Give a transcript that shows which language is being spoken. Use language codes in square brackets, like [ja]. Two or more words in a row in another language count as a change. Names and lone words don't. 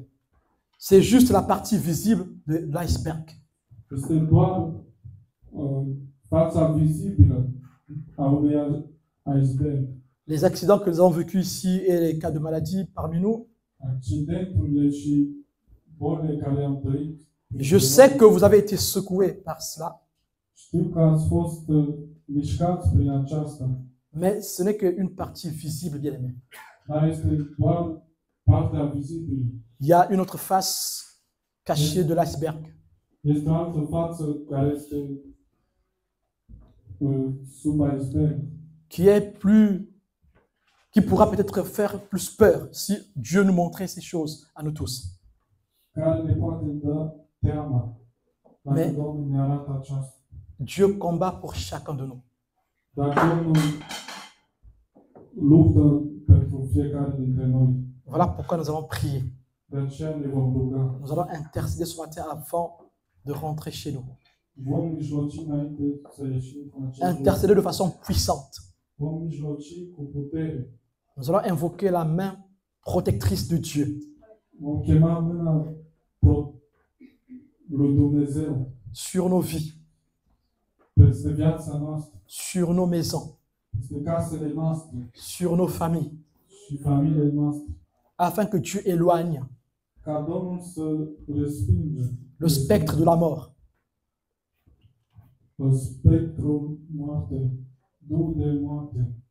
[fr] c'est juste la partie visible de l'iceberg. [ro] este doar fața vizibilă a unui iceberg. [fr] Les accidents que nous avons vécus ici et les cas de maladie parmi nous, [ro] Accidenturile și bolile care am trăit. [fr] je sais que vous avez été secoués par cela, [ro] Știu că ați fost mișcați prin aceasta, [fr] mais ce n'est qu'une partie visible, bien-aimés. [ro] dar este doar partea vizibilă. [fr] Il y a une autre face cachée de l'iceberg. [ro] Este o altă față care este sub iceberg, [fr] qui pourra peut-être faire plus peur si Dieu nous montrait ces choses à nous tous. [ro] care ne poate da teama dacă [fr] Mais- [ro] Domnul ne arată aceasta. [fr] Dieu combat pour chacun de nous. [ro] Dar Domnul luptă pentru fiecare dintre noi. [fr] Voilà pourquoi nous allons prier. [ro] De aceea ne vom ruga. [fr] Nous allons intercéder ce matin avant de rentrer chez nous. [ro] Vom mijloci înainte să ieșim în acest loc. [fr] Intercéder de façon puissante. [ro] Vom mijloci cu putere. [fr] Nous allons invoquer la main protectrice de Dieu [ro] Vom chema mâna lui Dumnezeu [fr] sur nos vies, [ro] peste viața noastră, [fr] sur nos maisons, [ro] peste casele noastre [fr] sur nos familles, [ro] și familiile noastre. [fr] afin que Dieu éloigne [ro] Ca Domnul să respinge [fr] le spectre de la mort, [ro] spectrul moarte, duhul de moarte,